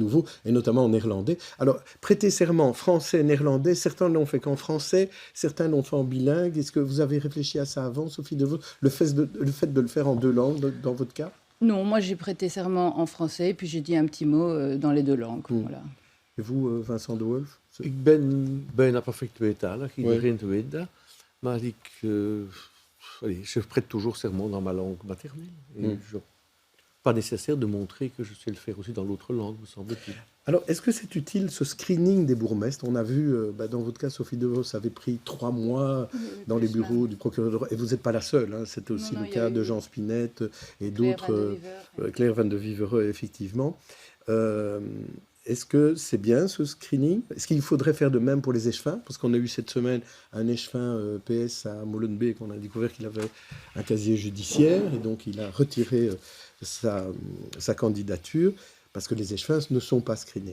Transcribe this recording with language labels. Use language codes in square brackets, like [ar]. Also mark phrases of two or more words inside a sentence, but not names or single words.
[fr] les nouveaux, et notamment en néerlandais. Alors, prêter serment français, néerlandais, certains l'ont fait qu'en français, certains l'ont fait en bilingue. Est-ce que vous avez réfléchi à ça avant, Sophie De Vos, le fait de le faire en 2 langues, dans votre cas? Non, moi, j'ai prêté serment en français. Puis, j'ai dit un petit mot dans les 2 langues. Voilà. Et vous, Vincent De Wolf? [nl] Ik ben bijna perfect tweetalig, iedereen [fr] Ouais. [nl] weet dat. Maar [fr] je prête toujours serment dans ma langue maternelle. Et pas nécessaire de montrer que je sais le faire aussi dans l'autre langue, me semble-t-il. Alors, est-ce que c'est utile ce screening des bourgmestres? On a vu, dans votre cas, Sophie De Vos, ça avait pris 3 mois dans les bureaux du procureur de roi. Et vous n'êtes pas la seule. Hein. C'était aussi Non, le il y cas a eu de Jean Spinette et Claire d'autres. Van de Viver. Claire Van de Vivereux, effectivement. Est-ce que c'est bien ce screening? Est-ce qu'il faudrait faire de même pour les échevins? Parce qu'on a eu cette semaine un échevin PS à Molenbeek, on a découvert qu'il avait un casier judiciaire et donc il a retiré sa candidature parce que les échevins ne sont pas screenés.